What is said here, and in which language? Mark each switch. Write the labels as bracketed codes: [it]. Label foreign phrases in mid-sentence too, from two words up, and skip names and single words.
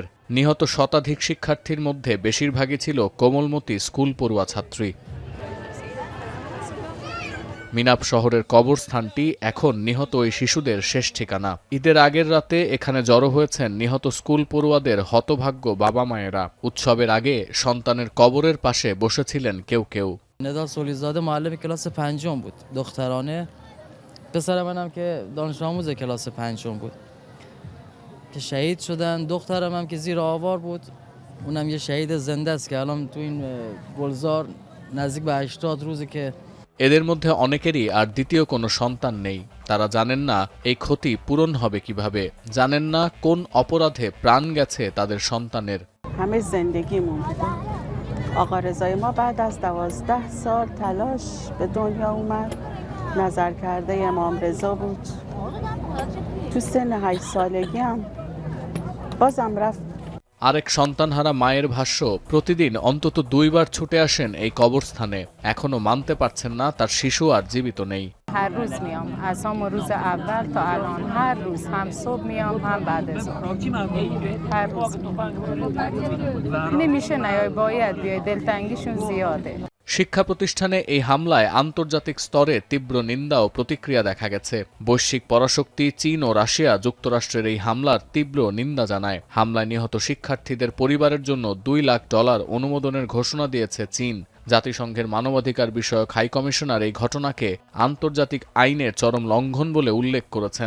[bn] নিহত শতাধিক শিক্ষার্থীর মধ্যে বেশিরভাগই ছিল কোমলমতি স্কুল পড়ুয়া ছাত্রী। মিনাব শহরের কবরস্থানটি এখন নিহত ওই শিশুদের শেষ ঠিকানা। ঈদের আগের রাতে এখানে জড়ো হয়েছেন নিহত স্কুল পড়ুয়াদের হতভাগ্য বাবা মায়েরা। উৎসবের আগে সন্তানের কবরের পাশে বসেছিলেন কেউ কেউ। [fa] ندا سولیزاده معلم کلاس پنجم بود دخترانه. پسر منم که دانش آموز کلاس پنجم بود که شهید شدن. دخترم هم که زیر آوار بود، اونم یه شهید زنده است که الان تو این گلزار نزدیک به 80 روزه که [bn] এদের মধ্যে অনেকেরই আর দ্বিতীয় কোনো সন্তান নেই। তারা জানেন না এই ক্ষতি পূরণ হবে কিভাবে, জানেন না কোন অপরাধে প্রাণ গেছে তাদের সন্তানের। [fa] همه زندگیمون بوده. آقا رضای ما بعد از 12 سال تلاش به دنیا اومد. نظر کرده امام رضا بود. تو سن 8 سالگی هم بازم رفت। [bn] আরেক সন্তানহারা মায়ের ভাষ্য, প্রতিদিন অন্তত ২ বার ছুটে আসেন এই কবরস্থানে। এখনো মানতে পারছেন না তার শিশু আর জীবিত নেই। [fa] هر روز میام از همون روز اول تا الان، هر روز هم صبح میام هم بعد از ظهر. هر روز نمیشه نیای، باید بیای، دلتنگیشون زیاده। [bn] শিক্ষা প্রতিষ্ঠানে এই হামলায় আন্তর্জাতিক স্তরে তীব্র নিন্দা ও প্রতিক্রিয়া দেখা গেছে। বৈশ্বিক পরাশক্তি চীন ও রাশিয়া যুক্তরাষ্ট্রের এই হামলার তীব্র নিন্দা জানায়। হামলায় নিহত শিক্ষার্থীদের পরিবারের জন্য $2 লাখ অনুমোদনের ঘোষণা দিয়েছে চীন। জাতিসংঘের মানবাধিকার বিষয়ক হাই কমিশনার এই ঘটনাকে আন্তর্জাতিক আইনের চরম লঙ্ঘন বলে উল্লেখ করেছেন।